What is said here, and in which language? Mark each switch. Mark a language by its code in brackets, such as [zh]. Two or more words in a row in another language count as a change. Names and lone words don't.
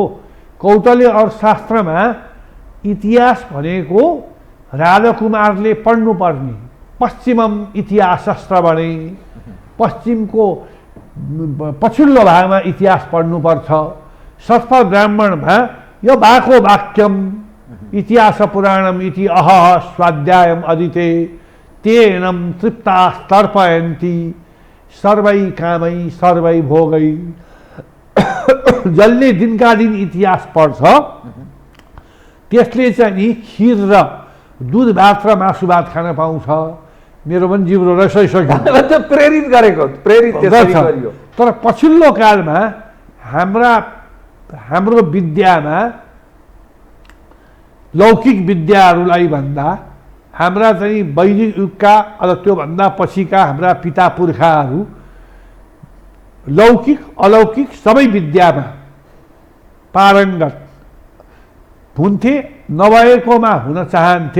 [ne] कौटल्य अर्थशास्त्रमा इतिहास भनेको राजकुमारले पढ्नुपर्ने [sa] पश्चिमम इतिहास श्रवणे, [ne] पश्चिमको पछिल्लो भागमा इतिहास पढ्नुपर्छ। सत्फल ब्राह्मणमा यो भएको [sa] वाक्यम इतिहास पुराणम इति अहह स्वाध्यायम अदिते तेनम तृप्तास्तर्पयन्ति सर्वै कामै सर्वै भोगै। [ne] जसले दिनका दिन इतिहास पढ्छ त्यसले चाहिँ नि खिर र दुध भात र मासु भात खान पाउँछ। मेरो पनि जिब्रो रसाइसक्यो। प्रेरित गरेको, प्रेरित त्यसरी गरियो। तर पछिल्लो कालमा हाम्रो विद्यामा लौकिक विद्याहरूलाई भन्दा हाम्रा चाहिँ वैदिक युगका अथवा त्योभन्दा पछिका हाम्रा पिता पुर्खाहरू लौकिक अलौकिक सबै विद्यामा पारङ्गत हुन्थे, नभएकोमा हुन चाहन्थे।